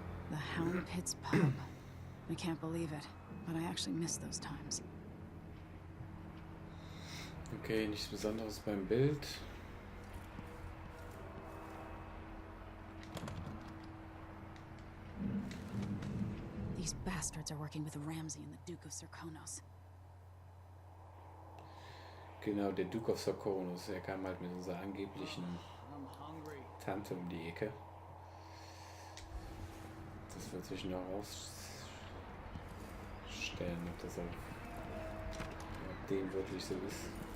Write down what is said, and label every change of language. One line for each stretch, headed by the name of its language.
English: The Hound Pit's pub. I can't believe it, but I actually miss those times.
German: Okay, nichts Besonderes beim Bild.
English: These bastards are working with Ramsay and the Duke of Serkonos.
German: Genau, der Duke of Serkonos. Er kam halt mit unserer angeblichen Tante um die Ecke. Das wird sich noch rausstellen, ob das auch dem wirklich so ist.